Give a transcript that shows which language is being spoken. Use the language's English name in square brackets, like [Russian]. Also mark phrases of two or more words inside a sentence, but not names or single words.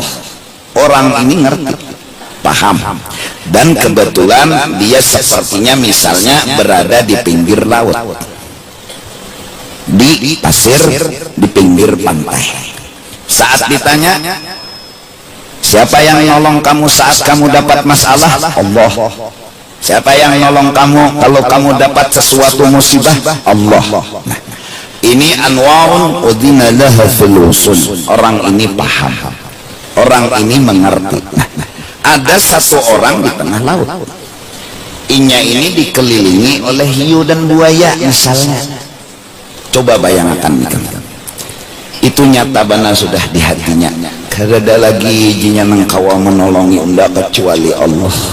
[Indonesian] Orang ini ngerti, paham, dan kebetulan dia sepertinya misalnya berada di pinggir laut, di pasir, di pinggir pantai. Saat ditanya, siapa yang nolong kamu saat kamu dapat masalah? Allah. Siapa yang nolong kamu kalau kamu dapat sesuatu musibah? Allah. Nah, ini [Arabic] anwarun udhina laha fil wusul. [Indonesian] Orang ini paham, orang ini mengerti. Nah, ada satu orang di tengah laut, inya ini dikelilingi oleh hiu dan buaya misalnya. [Banjar] Coba bayangkan, itu nyata bana sudah di hatinya, kada lagi jinya nang kawa menolongi unda kecuali Allah.